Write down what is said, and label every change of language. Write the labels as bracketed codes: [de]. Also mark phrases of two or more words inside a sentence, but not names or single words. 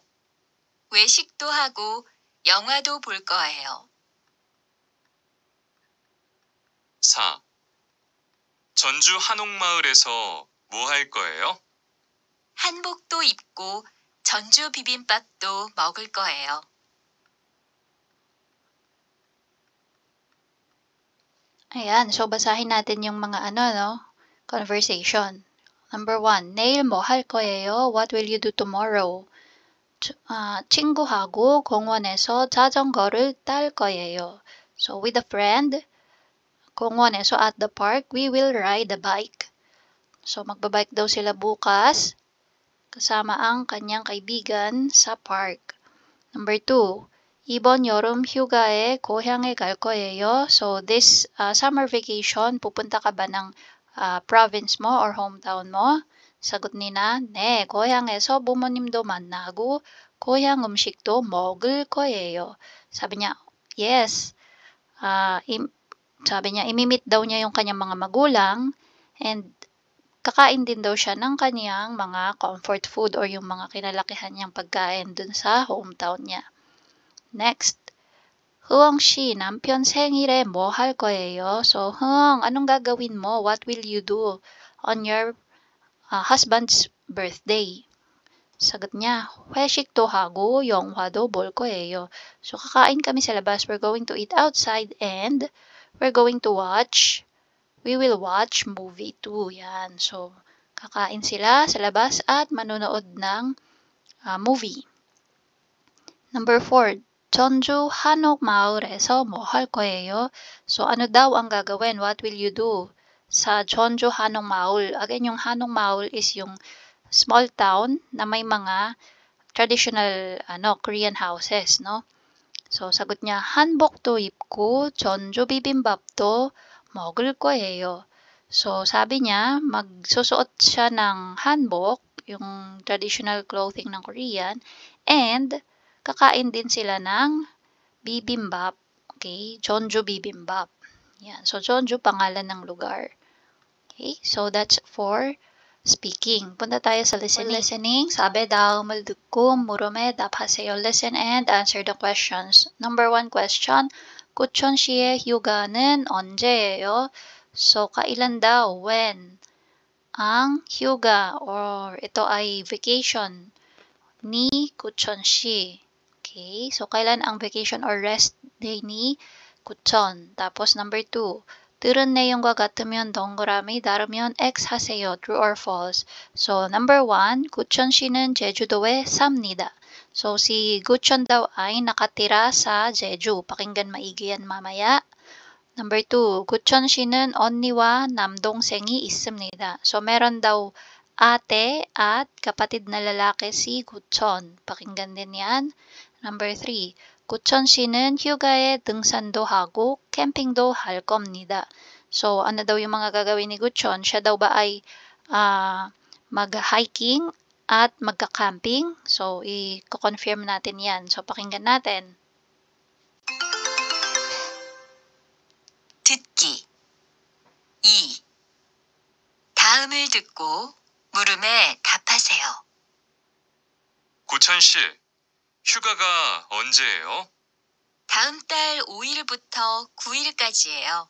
[ko] 외식도 하고 영화도 볼 거예요. 4. 전주 한옥마을에서 뭐 할 거예요? 한복도 입고 전주 비빔밥도 먹을 거예요. [tl] Ayan, so basahin natin yung mga conversation. Number 1, [ko] 내일 뭐 할 거예요? [en] What will you do tomorrow? [ko] 친구하고 공원에서 자전거를 탈 거예요. [en] So with a friend, 공원에서 at the park, we will ride a bike. [tl] So magbabike daw sila bukas kasama ang kanyang kaibigan sa park. Number 2, [ko] 이번 여름 휴가에 고향에 갈 거예요. [en] So this summer vacation, [tl] pupunta ka ba ng province mo or hometown mo? 사got niya, [ko] 네, 고향에서 부모님도 만나고 고향 음식도 먹을 거예요. [tl] Sabi niya, yes. Sabi niya, imimit daw niya yung kanyang mga magulang and kakain din daw siya ng kanyang mga [en] comfort food [tl] or yung mga kinalakihan niyang pagkain dun sa hometown niya. Next, [ko] 흐엉 씨, 남편 생일에 뭐 할 거예요? [tl] So, 흐엉, anong gagawin mo? [en] What will you do on your husband's birthday? [tl] Sagot niya, [ko] 회식도 하고 영화도 볼 거예요. [tl] So, kakain kami sa labas. [en] We're going to eat outside and we will watch movie too. [tl] Yan. So, kakain sila sa labas at manonood ng movie. Number 4, [ko] 전주 한옥마을에서 뭐 할 거예요? [tl] So, ano daw ang gagawin? [en] What will you do sa 전주 한옥마을? Again, yung 한옥마을 is yung small town [tl] na may mga [en] traditional Korean houses, no? [tl] So, sagot niya, [ko] 한복도 입고 전주 비빔밥도 먹을 거예요. [tl] So, sabi niya, magsusuot siya ng hanbok, yung [en] traditional clothing [tl] ng Korean, and kakain din sila ng bibimbap. Okay? Jeonju bibimbap. Yan. So, Jeonju, pangalan ng lugar. [en] Okay? So, that's for speaking. [tl] Punta tayo sa listening. Sabi daw, [ko] 말 듣고 물음에 답하세요. [en] Listen and answer the questions. Number 1 question, [ko] 구천시의 휴가는 언제예요? [tl] So, kailan daw? When? Ang hyuga or ito ay vacation ni 구천시. Okay, so kailan ang [en] vacation or rest day [tl] ni 구천? Tapos number 2, [ko] 들은 내용과 같으면 동그라미, 다르면 X 하세요. [en] True or false? [tl] So number 1, [ko] 구천시는 제주도에 삽니다. [tl] So si 구천 daw ay nakatira sa Jeju. Pakinggan maigi yan mamaya. Number 2, [ko] 구천시는 언니와 남동생이 있습니다. [tl] So meron daw ate at kapatid na lalaki si 구천. Pakinggan din yan. Number 3, [ko] 구천시는 휴가에 등산도 하고 캠핑도 할 겁니다. [tl] So, ano daw yung mga gagawin ni 구천? Siya daw ba ay mag-hiking at magka-camping? So, i-confirm natin yan. So, pakinggan natin. [ko] 듣기 2. 다음을 듣고 물음에 답하세요. 구천 씨, 휴가가 언제예요? 다음 달 5일부터 9일까지예요.